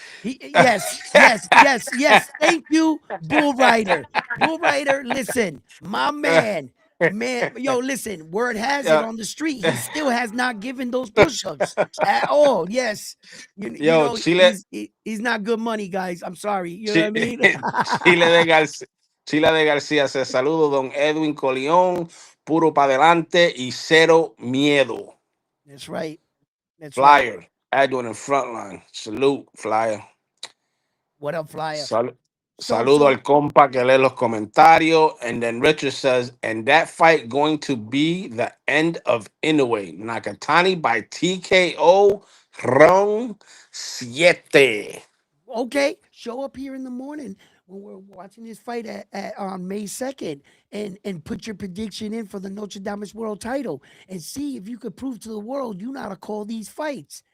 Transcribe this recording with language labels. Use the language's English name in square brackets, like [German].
[English] Yes, yes, yes, yes. Thank you, Bull Rider. Bull Rider, listen, my man, yo, listen, word has it yo, on the street. He still has not given those push-ups at all. Yes. You yo, know, he's not good money, guys. I'm sorry. You know what I Chi- mean? [Spanish] Chile de García. Chile de García se saludo, don Edwin Coleón, puro para adelante y cero miedo. [English] That's right. That's right. Flyer, Edwin in front line. Salute, Flyer. What up, Flyer? Sal- So, [Spanish] Saludo [English] so [Spanish] al compa que lee los comentarios. [English] And then Richard says, and that fight going to be the end of Inoue. Nakatani by TKO round [Spanish] siete. [English] okay, show up here in the morning. when we're watching this fight on May 2nd, and put your prediction in for the Notre Dame's world title and see if you could prove to the world you know how to call these fights.